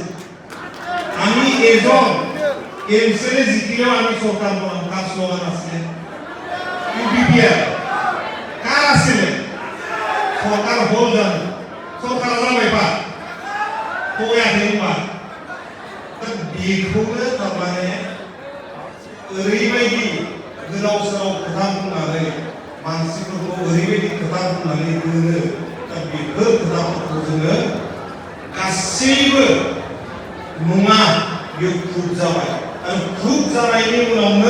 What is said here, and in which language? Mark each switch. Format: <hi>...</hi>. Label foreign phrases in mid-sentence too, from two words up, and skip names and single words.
<as>আমি এজন এমচিএল জিকিলেও আমি চৰকাৰ বনাম কাৰ শ্লোগান আছিলে? ইউপিপিএল কাৰ আছিলে? চৰকাৰ হ'ল জানো? চৰকাৰ জানো এবাৰ কৈ আহিবা</as> <brx>बेखौनो थारमाने ओरैबायदि गोलाव सोराव खोथा बुंनानै मानसिफोरखौ ओरैबायदि खोथा बुंनानै दोनो, दा बेफोर खोथाफोरखौ जोङो गासैबो नङा, बेयो प्रुफ जाबाय आरो प्रुफ जानायनि उनावनो</brx>